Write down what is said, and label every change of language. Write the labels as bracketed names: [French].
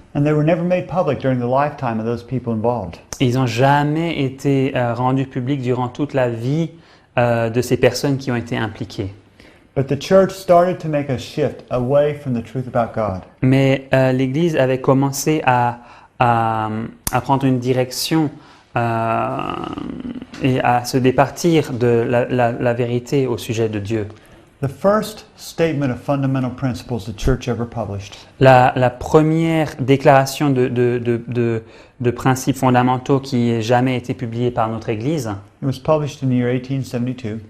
[English] And they were never made public during the lifetime of those people involved. [French] Ils n'ont jamais été rendus publics durant toute la vie de ces personnes qui ont été impliquées. [English] But the church started to make a shift away from the truth about God. [French] Mais l'Église avait commencé à prendre une direction et à se départir de la vérité au sujet de Dieu. [English] The first statement of fundamental principles the church ever published [French] La première déclaration de principes fondamentaux qui ait jamais été publiée par notre Église [English] it was published in the year 1872.